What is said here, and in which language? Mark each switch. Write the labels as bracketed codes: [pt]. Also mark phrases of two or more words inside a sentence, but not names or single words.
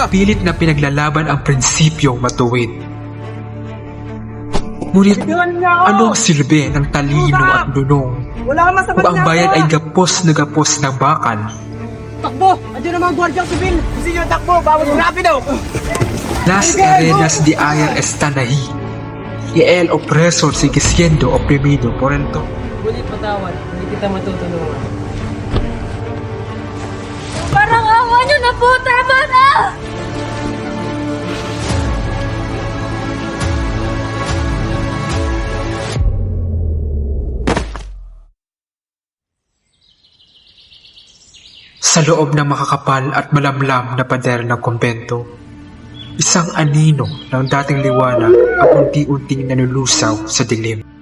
[tl] Pilit na pinaglalaban ang prinsipyong matuwid. Ngunit anong silbi ng talino at lunong kung ang bayan ay gapos na gapos ng bakal? Takbo! Andiyan ang mga gwardyang sibil! Gusto nyo takbo! Bawal rapido! [es] Las arenas de ayer están ahí y el opresor sigue siendo oprimido por el todo. [tl] Ngunit patawad, hindi kita matutulungan. Parang awa nyo na po! Tama na! Sa loob ng makakapal at malamlam na pader ng kumbento, isang anino ng dating liwanag ang unti-unting nalulusaw sa dilim.